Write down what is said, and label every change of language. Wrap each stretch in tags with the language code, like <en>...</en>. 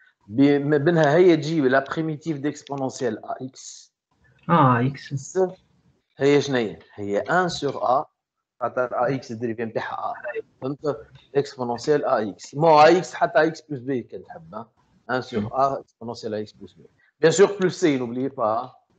<ar>بينها هي تجيب</ar> <fr>la primitive d'exponentielle ax. x.</fr> <ar>هي شنو هي</ar> <fr>1 sur a</fr> <ar>خاطر ax الدريفي نتاعها a. فهمت؟</ar> <fr>exponentielle ax.</fr> <ar>مو ax حتى</ar> <fr>x plus b</fr> <ar>كان تحب.</ar> <fr>1 sur a exponentielle ax plus b. Bien sûr plus c, n'oubliez pas.</fr>